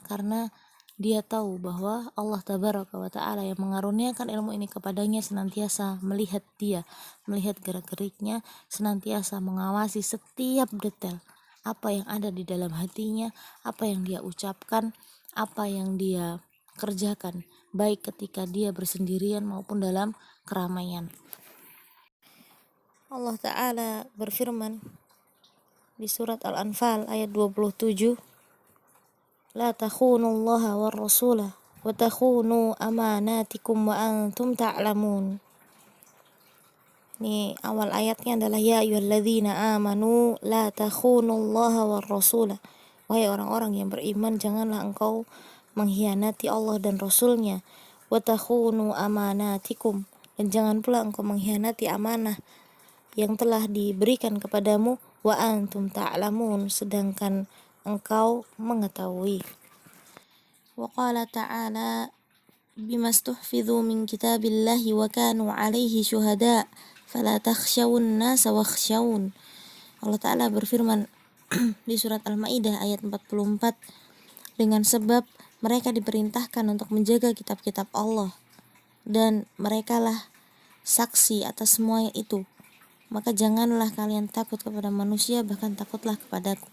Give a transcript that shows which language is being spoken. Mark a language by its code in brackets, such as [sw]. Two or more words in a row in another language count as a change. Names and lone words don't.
[id] Karena dia tahu bahwa Allah [ar] تبارك وتعالى [id] yang mengaruniakan ilmu ini kepadanya senantiasa melihat dia, melihat gerak-geriknya, senantiasa mengawasi setiap detail apa yang ada di dalam hatinya, apa yang dia ucapkan, apa yang dia kerjakan, baik ketika dia bersendirian maupun dalam keramaian. Allah Ta'ala berfirman di surat Al-Anfal ayat 27, [ar] لا تخونوا الله ورسوله وتخونوا أماناتكم وأنتم تعلمون. [id] Ini awal ayatnya adalah [ar] يا أيها الذين آمنوا لا تخونوا الله ورسوله. [id] Wahai orang-orang yang beriman, janganlah engkau mengkhianati Allah dan Rasulnya. [ar] وتخونوا أماناتكم, [id] dan jangan pula engkau mengkhianati amanah yang telah diberikan kepadamu, [ar] وأنتم تعلمون, [id] sedangkan engkau mengetahui. [ar] وقال تعالى بما استحفظوا من كتاب الله وكانوا عليه شهداء فلا تخشوا الناس واخشون. [id] Allah Ta'ala berfirman di surat Al-Maidah ayat 44, dengan sebab mereka diperintahkan untuk menjaga kitab-kitab Allah dan merekalah saksi atas semua itu, maka janganlah kalian takut kepada manusia, bahkan takutlah kepadaku.